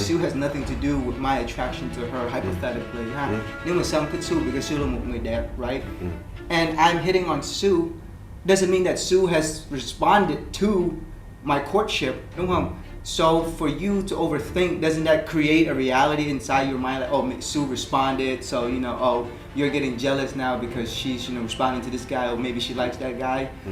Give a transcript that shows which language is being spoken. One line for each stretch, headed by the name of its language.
English: Sue has nothing to do with my attraction to her, hypothetically.
Vietnamese: Nhưng mà Song thích Sue
English: because
Vietnamese: Sue là một người đẹp,
English: right? And I'm hitting on Sue, doesn't mean that Sue has responded to my courtship,
Vietnamese: đúng không?
English: So for you to overthink, doesn't that create a reality inside your mind? Like, oh, Sue responded, so oh, you're getting jealous now because she's responding to this guy, or maybe she likes that guy.